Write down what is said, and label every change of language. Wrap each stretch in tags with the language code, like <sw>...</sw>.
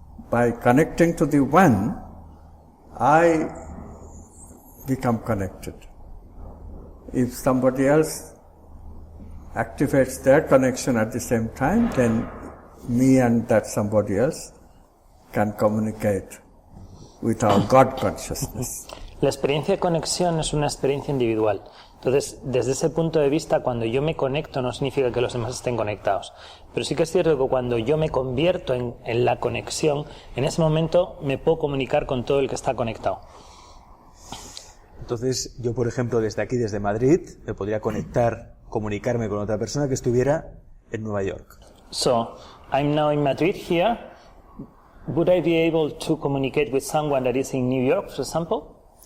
<en>By connecting to the one, I become connected. If somebody else activates their connection at the same time, then me and that somebody else can communicate with our God consciousness.</en> <es>La experiencia de conexión es una experiencia individual. Entonces, desde ese punto de vista, cuando yo me conecto no significa que los demás estén conectados. Pero sí que es cierto que cuando yo me convierto en la conexión, en ese momento me puedo comunicar con todo el que está conectado. Entonces, yo, por ejemplo, desde aquí, desde Madrid, me podría comunicarme con otra persona que estuviera en Nueva York.</es> <en>So, I'm now in Madrid here. Would I be able to communicate with someone that is in New York, for example?</en>